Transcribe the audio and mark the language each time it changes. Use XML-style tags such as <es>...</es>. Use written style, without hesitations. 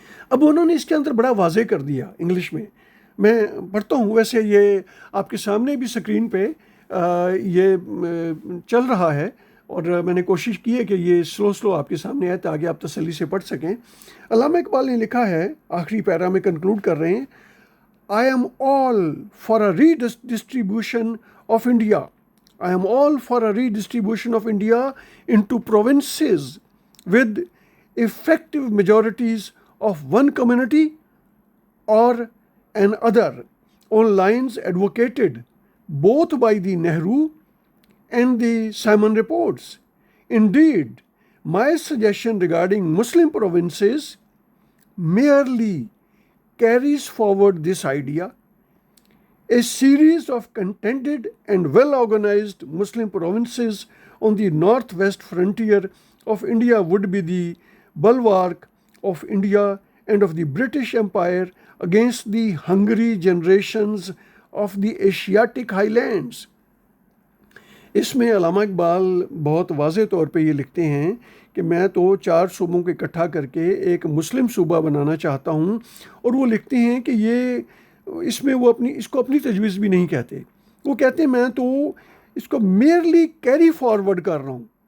<ur>اب انہوں نے اس کے اندر بڑا واضح کر دیا انگلش میں پڑھتا ہوں ویسے یہ آپ کے سامنے بھی سکرین پہ یہ چل رہا ہے اور میں نے کوشش کی ہے کہ یہ سلو آپ کے سامنے آئے تاکہ آپ تسلی سے پڑھ سکیں. علامہ اقبال نے لکھا ہے آخری پیرا میں کنکلوڈ کر رہے ہیں</ur> <en>I am all for a redistribution of India. I am all for a redistribution of India into provinces with effective majorities of one community or another on lines advocated both by the Nehru and the Simon reports. Indeed, my suggestion regarding Muslim provinces merely carries forward this idea. A series of contented and well-organized Muslim provinces on the northwest frontier of India would be the bulwark of India and of the British Empire against the hungry generations of the Asiatic highlands.</en> <ur>اس میں علامہ اقبال بہت واضح طور پہ یہ لکھتے ہیں کہ میں تو 4 صوبوں کو اکٹھا کر کے ایک مسلم صوبہ بنانا چاہتا ہوں. اور وہ لکھتے ہیں کہ یہ اس میں وہ اس کو اپنی تجویز بھی نہیں کہتے. وہ کہتے ہیں میں تو اس کو</ur> <en>merely carry forward</en> <ur>کر رہا ہوں.</ur>